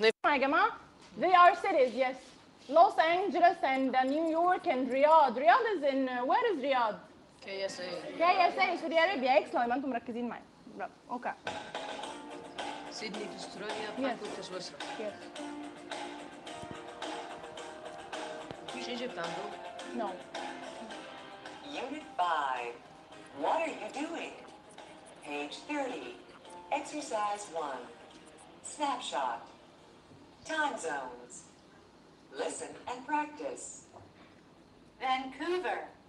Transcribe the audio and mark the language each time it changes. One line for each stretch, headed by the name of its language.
Arabic: يا جماعه
English: they are cities yes los angeles and new york and riyadh riyadh is in where is riyadh ksa
Arabic: ksa سعودي عربي excellent انتم مركزين معايا اوكي سيدني في استراليا فرانكو في سويسرا مفيش ايجيبت عنده؟
English: No unit 5 What are you doing? Page 30 Exercise 1 Snapshot Time zones Listen and practice Vancouver